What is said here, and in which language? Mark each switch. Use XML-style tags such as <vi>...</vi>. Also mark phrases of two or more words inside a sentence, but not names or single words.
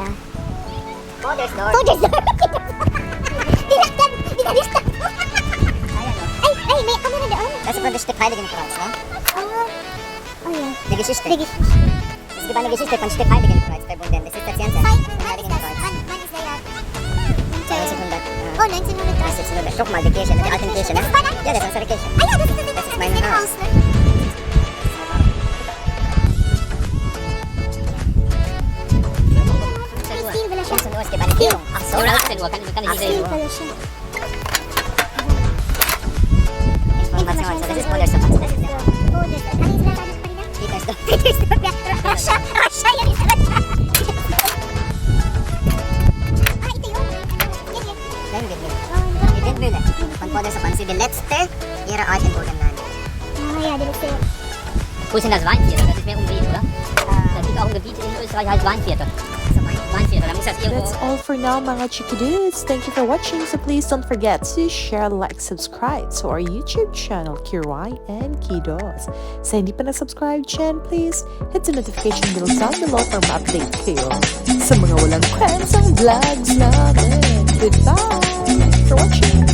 <en>Father's door. Father's door!</en> <tl>Dinaktan! Dinalistan! Ay, may camera doon.</tl> <de>Das ist von der Stück Heiligen Kreuz, ne? Oh ja. Die Geschichte. Die Geschichte. Es gibt eine Geschichte von Stück Heiligen Kreuz verbunden. Das ist das Ganze. Wann Heiligen ist das? Kreuz. Wann ist der Jahr? 1900. Oh, 1930. Guck mal, die Kirche, die alte Kirche, ne? Ja, das ist unsere Kirche. Ah ja, das ist Das ist mein mein Haus. Haus, ne?</de> <tl>Steel pala siya.</tl> <de>15 Uhr, es gibt eine Führung. Ach so, 18 Uhr, kann ich</de> <tl>Steel</tl> <de>sehen.</de> <tl>pala siya.</tl> <de>Information, so das ist Wunderstoff. Das ist der Oh, das ist...</de> <tl>Ano yung sinasabi ko kanina? Petersdorf. Petersdorf, ja. Russia! Russia! Yan yung Russia! Ah, ito yun. Yan, yan.</tl> <de>Nein, Windmühle. Oh, Die Windmühle von Wunderstoff ist die letzte ihrer Art in Burgenland. Ah, ja, das ist... Wo ist denn das Weinviertel? Das ist mehr umgehen, oder? Da gibt auch ein Gebiet in Österreich heißt Weinviertel. Weinviertel, da muss das irgendwo...</de> <en>That's all for now, mga Chikiddos. Thank you for watching. So please don't forget to share, like, subscribe to our YouTube channel, Kiray and Kiddos.</en> <tl>Sa hindi pa na-subscribe dyan,</tl> <en>please hit the notification bell down below</en> <tl>para ma-update kayo sa mga walang kwentang vlogs namin.</tl> <en>Goodbye! Thank you for watching.</en>